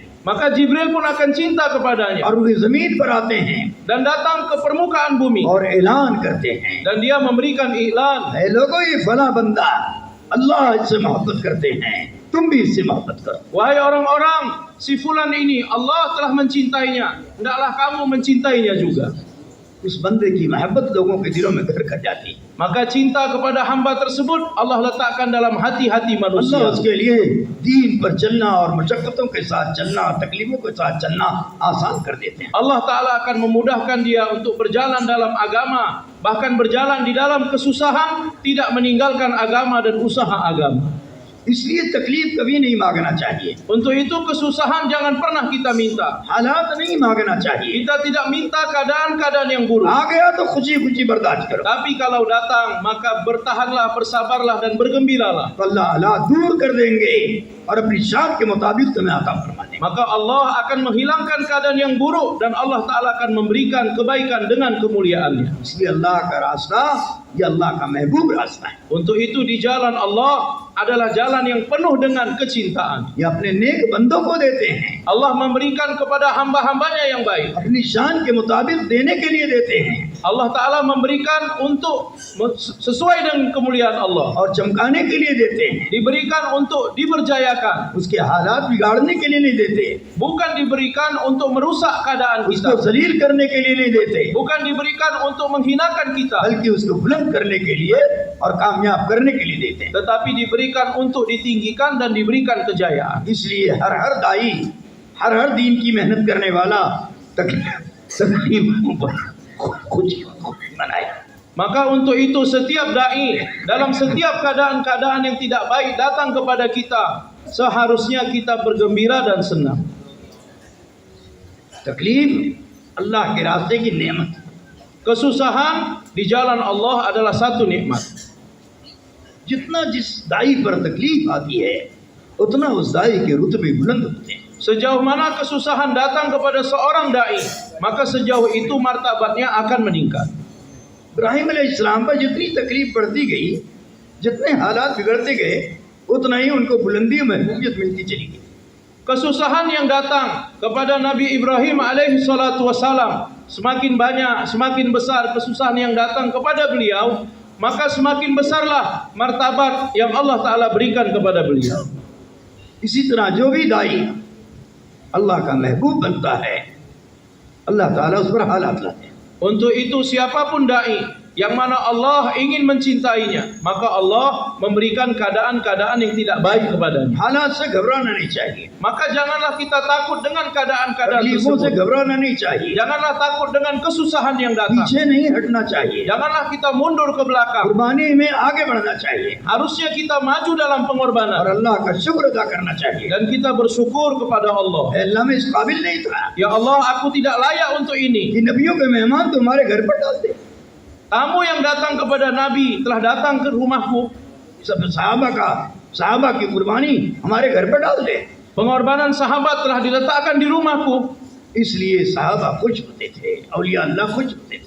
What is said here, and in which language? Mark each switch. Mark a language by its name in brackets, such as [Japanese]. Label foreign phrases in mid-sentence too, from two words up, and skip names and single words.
[Indonesian] Maka Jibril pun akan cinta kepadanya [Urdu] اور وہ زمین پر آتے ہیں [Indonesian] dan datang ke permukaan bumi [Urdu] اور اعلان کرتے ہیں, [Indonesian] dan dia memberikan iklan, [Urdu] اے لوگوں یہ فلاں بندہ اللہ اس سے محبت کرتے ہیں، تم بھی اس سے محبت کرو. [Indonesian] wahai orang-orang, si fulan ini Allah telah mencintainya, hendaklah kamu mencintainya juga. [Urdu] اس بندے کی محبت لوگوں کے دلوں میں گھر کر جاتی ہے. [Indonesian] Maka cinta kepada hamba tersebut Allah letakkan dalam hati-hati [Urdu] अल्लाह [Indonesian] manusia. [Urdu] اس کے لیے دین پر چلنا اور مشقتوں کے ساتھ چلنا، تکلیفوں کے ساتھ چلنا آسان کر دیتے ہیں. [Indonesian] Allah Ta'ala akan memudahkan dia untuk berjalan dalam agama, bahkan berjalan di dalam kesusahan, tidak meninggalkan agama dan usaha agama. [Urdu] اس لیے تکلیف کبھی نہیں مانگنا چاہیے, [Indonesian] Untuk itu kesusahan jangan pernah kita minta. [Urdu] حالات نہیں مانگنا چاہیے. [Indonesian] Kita tidak minta keadaan-keadaan yang buruk. [Urdu] آ گیا تو خوشی خوشی برداشت کرو, [Indonesian] Tapi kalau datang, maka bertahanlah, bersabarlah dan bergembiralah. [Urdu] تو اللہ حالات دور کر دیں گے اور اپنی شان کے مطابق تمہیں عطا فرما دیں گے. [Indonesian] Maka Allah akan menghilangkan keadaan yang buruk dan Allah Ta'ala akan memberikan kebaikan dengan kemuliaannya. [Urdu] اس لیے اللہ کا راستہ یہ اللہ کا محبوب راستہ ہے. [Indonesian] Untuk itu di jalan Allah adalah jalan yang penuh dengan kecintaan. [Urdu] یہ اپنے نیک بندوں کو دیتے ہیں, [Indonesian] Allah memberikan kepada hamba-hambanya yang baik. [Urdu] اپنی شان کے مطابق دینے کے لیے دیتے ہیں [Indonesian] Allah Ta'ala memberikan untuk sesuai dengan kemuliaan Allah. [Urdu] اور چمکانے کے لیے دیتے ہیں, [Indonesian] Diberikan untuk diberjayakan. [Urdu] اس کے حالات بگاڑنے کے لیے نہیں دیتے, [Indonesian] Bukan diberikan untuk merusak keadaan [Urdu] उसको [Indonesian] kita. [Urdu] ذلیل کرنے کے لیے نہیں دیتے, [Indonesian] Bukan diberikan untuk menghinakan kita. [Urdu] بلکہ اس کو بلند کرنے کے لیے اور کامیاب کرنے کے لیے دیتے ہیں. [Indonesian] Tetapi diberikan untuk ditinggikan dan diberikan kejayaan. [Urdu] اس لیے ہر داعی، ہر دین کی محنت کرنے والا تکلیفوں پر خود منائے. [Indonesian] Maka untuk itu setiap dai dalam setiap keadaan-keadaan yang tidak baik datang kepada kita, seharusnya kita bergembira dan senang. [Urdu] تکلیف اللہ کے راستے کی نعمت, [Indonesian] Kesusahan di jalan Allah adalah satu nikmat. [Urdu] جتنا جس داعی پر تکلیف آتی ہے اتنا اس داعی کے رتبے بلند ہوتے ہیں. [Indonesian] Sejauh mana kesusahan datang kepada seorang dai, maka sejauh itu martabatnya akan meningkat. [Urdu] ابراہیم علیہ السلام پر جتنی تکلیف بڑھتی گئی، جتنے حالات بگڑتے گئے، اتنا ہی ان کو بلندی اور محبوبیت ملتی چلی گئی. [Indonesian] Kesusahan yang datang kepada Nabi Ibrahim [Arabic] عليه الصلاة والسلام, [Indonesian] semakin banyak, semakin besar kesusahan yang datang kepada beliau, maka semakin besarlah martabat yang Allah Ta'ala berikan kepada beliau. [Urdu] اسی طرح جو بھی داعی اللہ کا محبوب بنتا ہے، اللہ تعالیٰ اس پر حالات لاتے ہیں. [Indonesian] Untuk itu siapapun dai yang mana Allah ingin mencintainya, maka Allah memberikan keadaan-keadaan yang tidak baik kepadanya. [Urdu] حالات سے گھبرانا نہیں چاہیے, [Indonesian] Maka janganlah kita takut dengan keadaan-keadaan [Urdu] تکلیفوں سے [Indonesian] tersebut. [Urdu] گھبرانا نہیں چاہیے, [Indonesian] Janganlah takut dengan kesusahan yang datang. [Urdu] پیچھے نہیں ہٹنا چاہیے, [Indonesian] Janganlah kita mundur ke belakang. [Urdu] قربانی میں آگے بڑھنا چاہیے [Indonesian] Harusnya kita maju dalam [Urdu] और [Indonesian] pengorbanan [Urdu] اللہ کا شکر ادا کرنا چاہیے. [Indonesian] dan kita bersyukur kepada Allah. [Urdu] اللہ میں اس قابل نہیں تھا [Indonesian] Ya Allah, aku tidak layak untuk ini. [Urdu] کہ نبیوں کے مہمان تمہارے گھر پر ڈالتے. [Indonesian] Tamu yang datang kepada Nabi telah datang ke rumahku. [Urdu] سب صحابہ کی قربانی ہمارے گھر پر ڈال دے, [Indonesian] Pengorbanan sahabat telah diletakkan di rumahku. [Urdu] اس لیے صحابہ خوش ہوتے تھے، اولیاء اللہ خوش ہوتے تھے.